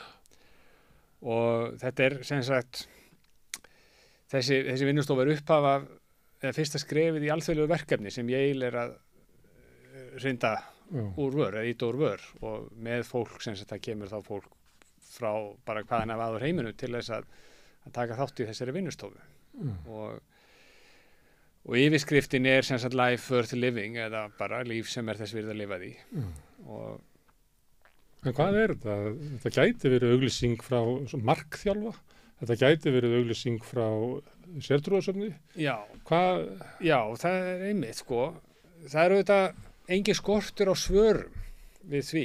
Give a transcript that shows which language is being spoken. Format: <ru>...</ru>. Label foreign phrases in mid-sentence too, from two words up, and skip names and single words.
<is>og þetta sem sagt þessi vinnustofa upphafa eða fyrsta skrefið í alþjóðlegu verkefni sem Yale að hrinda úr vör, eða íta úr vör og með fólk sem sagt það kemur þá fólk frá bara hvaðan af aður heiminu til þess að taka þátt í þessari vinnustofu og yfirskriftin sem sagt</is> <en>life worth living</en> <is>eða bara líf sem þess virði að lifa því En hvað þetta? Þetta gæti verið auglýsing frá markþjálfa? Þetta gæti verið auglýsing frá sértrúarsöfni? Já. Já, það einmitt sko. Það auðvitað engin skortur á svörum við því.</is>